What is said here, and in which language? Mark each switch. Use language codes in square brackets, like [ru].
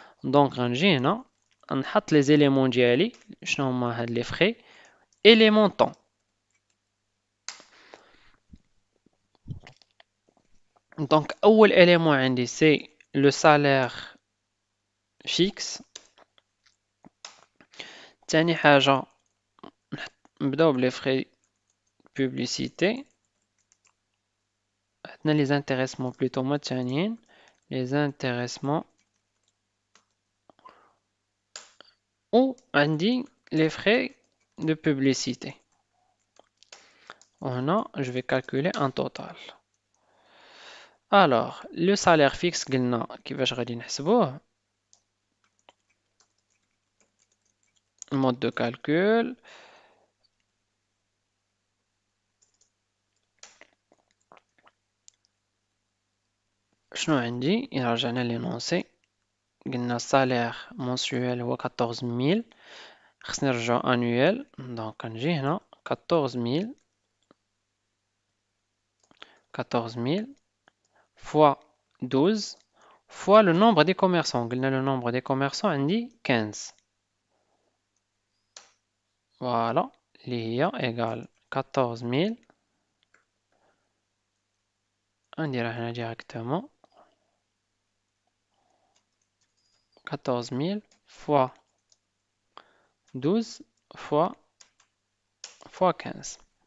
[ar] Donc غنجي هنا نحط [fr] les éléments [ar] ديالي شنو هما هاد [fr] les frais et les montants. Donc [ar] أول élément عندي [fr] c'est le salaire fixe. [ar] ثاني حاجة نبداو بلي [fr] frais publicité. [ar] عندنا [fr] les intéressements plutôt [ar] هما الثانيين [fr] les intéressements [ar] ou عندي [fr] les frais de publicité. [ar] هنا [fr] je vais calculer un total. Alors le salaire fixe [ar] قلنا كيفاش غادي نحسبوه, [fr] mode de calcul. [ar] شنو عندي إلا رجعنا لينونسي قلنا السالير mensuel هو 14000, خصني نرجعو annuel. دونك كنجي هنا [fr] 14000 fois 12 fois le nombre des commerçants. [ar] قلنا [fr] le nombre des commerçants [ar] عندي 15. [fr] Voilà, [ar] اللي هي [fr] égale 14000. [ar] نديرها هنا directement [fr] 14000 fois 12 fois 15.